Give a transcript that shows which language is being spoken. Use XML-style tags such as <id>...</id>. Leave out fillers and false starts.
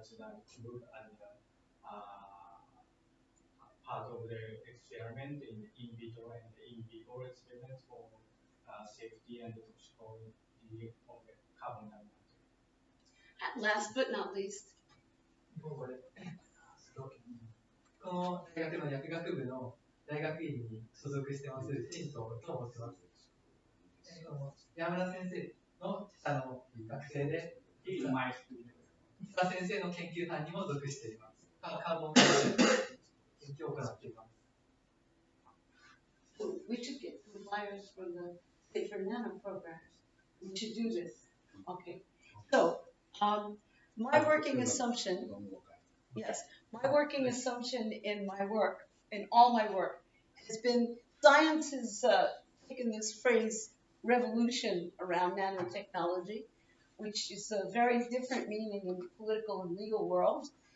<en>Tsuda's group as part of the experiment in vitro and in vivo experiments for safety and toxicology of the carbon nanotube. And last but not least.</en> <ja>この大学の薬学部の大学院に所属してます新藤と申します。山村先生の下の学生で、三田先生の研究班にも属しています。カーボン研究を行っています。</ja> <en>So we should get some flyers from the Safer Nano program. We should do this. Okay. So, my working assumption, yes, my working assumption in my work, in all my work, has been science has taken this phrase revolution around nanotechnology, which is a very different meaning in the political and legal world.</en>